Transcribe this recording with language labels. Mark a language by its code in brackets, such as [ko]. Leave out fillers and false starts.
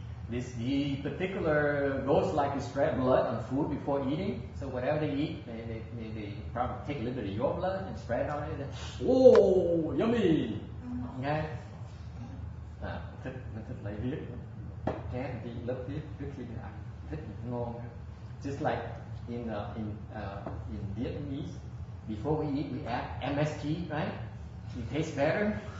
[en] The particular ghosts like to spread blood on food before eating. So whatever they eat, they probably take a little bit of your blood and spread it on it. Oh, yummy! Okay? [vi] Nó thích lấy huyết, chén đi lớp huyết trước khi ăn, thích ngon. [en] Just like in Vietnamese, before we eat, we add MSG, right? It tastes better.